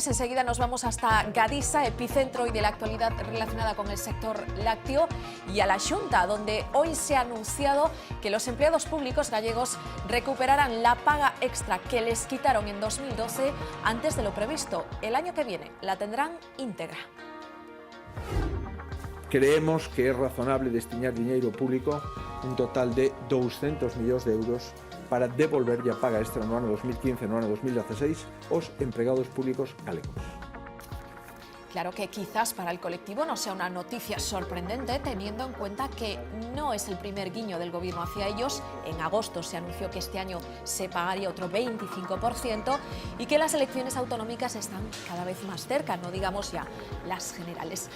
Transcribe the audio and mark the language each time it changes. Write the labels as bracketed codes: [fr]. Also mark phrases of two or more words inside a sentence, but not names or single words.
[es] Enseguida nos vamos hasta Gadisa, epicentro hoy de la actualidad relacionada con el sector lácteo, y a la Xunta, donde hoy se ha anunciado que los empleados públicos gallegos recuperarán la paga extra que les quitaron en 2012 antes de lo previsto. El año que viene la tendrán íntegra. [gl] Creemos que é razonable destinar diñeiro público, un total de 200 millóns de euros, para devolverlle a paga extra no ano 2015 e no ano 2016 aos empregados públicos galegos. [es] Claro que quizás para el colectivo no sea una noticia sorprendente, teniendo en cuenta que no es el primer guiño del gobierno hacia ellos. En agosto se anunció que este año se pagaría otro 25% y que las elecciones autonómicas están cada vez más cerca, no digamos ya las generales.